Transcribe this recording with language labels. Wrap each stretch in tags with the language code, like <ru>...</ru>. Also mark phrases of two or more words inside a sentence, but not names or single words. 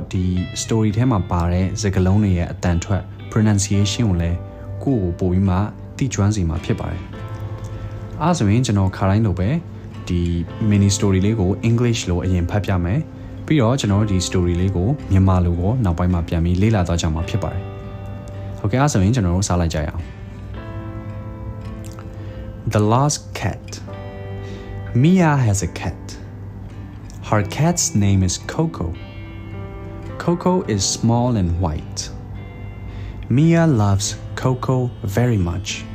<my>ဒီ story ထဲမှာပါတဲ့စကားလုံးတွေရဲ့အတန်ထွက် pronunciation ကိုလည်းကိုယ့်ကိုပိုပြီးမှသိကျွမ်းစေမှာဖြစ်ပါတယ်အားဆိုရင်ကျွန်တော်ခါတိုင်းလိုပဲဒီ</my> <en>mini story</en> <my>လေးကို English လိုအရင်ဖတ်ပြမယ်ပြီးတော့ကျွန်တော်ဒီ story လေးကိုမြန်မာလိုကိုနောက်ပိုင်းမှာပြန်ပြီးလေ့လာတော့ကြမှာဖြစ်ပါတယ်ဟုတ်ကဲ့အားဆိုရင်ကျွန်တော်တို့စလိုက်ကြရအောင်</my> <en>The Lost Cat Mia has a cat. Her cat's name is Coco. Coco is small and white. Mia loves Coco very much.</en>